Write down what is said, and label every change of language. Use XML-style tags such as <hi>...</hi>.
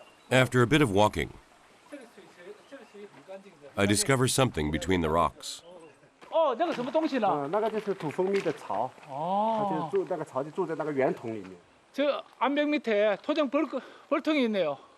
<en>After a bit of walking, I discover something between the rocks.</en> <zh>那个什么东西呢？那个就是土蜂蜜的巢，它就住那个巢就住在那个圆筒里面。</zh> <ko>저 암벽 밑에 토종 벌통이 있네요.</ko>